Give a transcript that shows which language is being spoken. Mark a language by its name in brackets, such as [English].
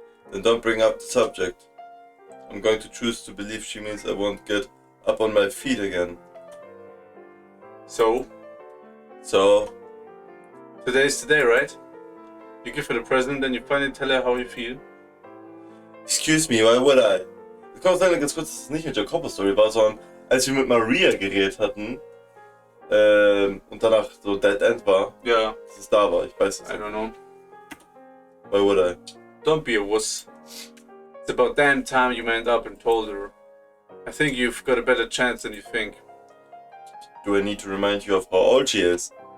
[English] Then don't bring up the subject. I'm going to choose to believe she means I won't get up on my feet again. So? Today's the day, right? You give her the present and you finally tell her how you feel. Excuse me, why would I? [German] Ich kann auch sagen, ganz kurz, dass es nicht mit Jacobo-Story war, sondern als wir mit Maria geredet hatten und danach so Dead End war, Ja. dass es da war, ich weiß es [English] I [German] nicht. [English] don't know. Why would I? Don't be a wuss. It's about damn time you went up and told her. I think you've got a better chance than you think. Do I need to remind you of how old she is?